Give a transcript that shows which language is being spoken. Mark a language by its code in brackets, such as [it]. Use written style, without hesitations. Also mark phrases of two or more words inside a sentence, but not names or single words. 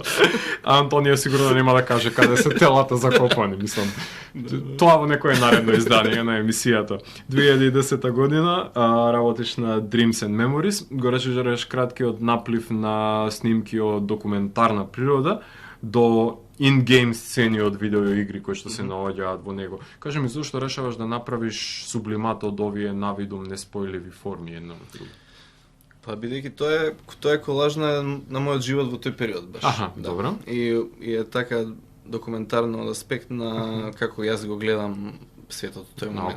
[mk] А Антонио сигурно нема да каже каде се телата закопани, мислам. Тоа во некое наредно издание на емисијата. 2010 година работиш на Dreams and Memories, го речеш краткиот наплив на снимки од документарна природа до in-game сцени од видеоигри кои што се наоѓаат во него. Кажи ми, зошто решаваш да направиш сублимат од овие навидум неспојливи форми една на друга? Па бидејќи тоа е колаж на мојот живот во тој период баш. Добро. И е така документарно од аспект на како јас го гледам светот во тој момент.